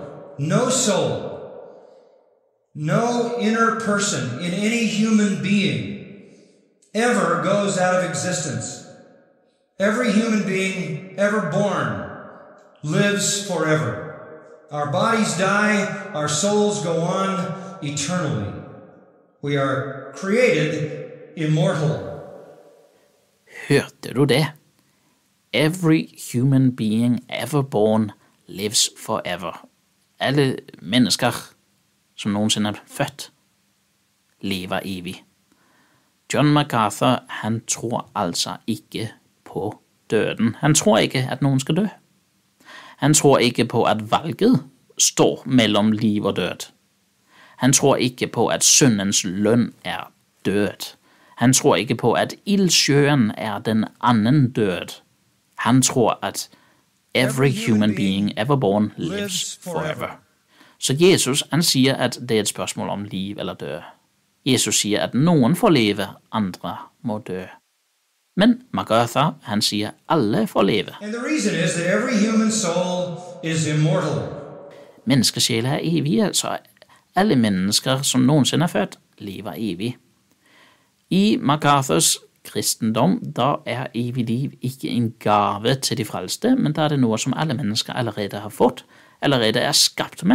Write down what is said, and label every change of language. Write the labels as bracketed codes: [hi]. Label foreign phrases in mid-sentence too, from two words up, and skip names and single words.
[en] No soul, no inner person in any human being ever goes out of existence. Every human being ever born lives forever. Our bodies die, our souls go on eternally. We are created immortal. [no] Hørte du det? [en] Every human being ever born lives forever. [da] Alle mennesker som nogensinde er født, lever evig. [no] John MacArthur, han tror altså ikke på døden. Han tror ikke, at noen skal dø. Han tror ikke på, at valget står mellom liv og død. Han tror ikke på, at syndens lønn er død. Han tror ikke på, at ildsjøen er [da] den anden død. [no] Han tror, at [en] every human being ever born lives forever. [no] Så Jesus, han sier at det er et spørsmål om liv eller død. Jesus sier at noen får leve, andre må dø. Men MacArthur, han sier alle får leve. [en] And the reason is that every human soul is immortal. [no] Menneskesjela er evige, så [da] alle mennesker som nogensinde er født, lever evig. [no] I MacArthurs kristendom, da er evig liv ikke en gave til de frelste, men da er det noe som alle mennesker allerede har fått, allerede er skapt med.